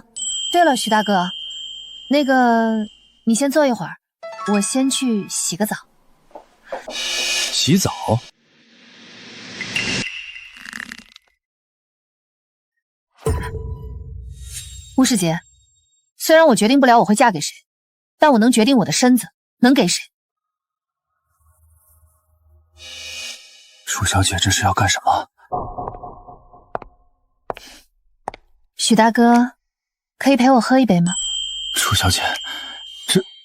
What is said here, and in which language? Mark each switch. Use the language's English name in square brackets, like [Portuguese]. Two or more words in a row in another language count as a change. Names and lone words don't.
[Chinese] 對了，許大哥，那個你先坐一會兒，我先去洗個澡。洗澡？巫師姐，雖然我決定不了我會嫁給誰，但我能決定我的身子能給誰。楚小姐，這是要幹什麼？許大哥，可以陪我喝一杯嗎？楚小姐，這……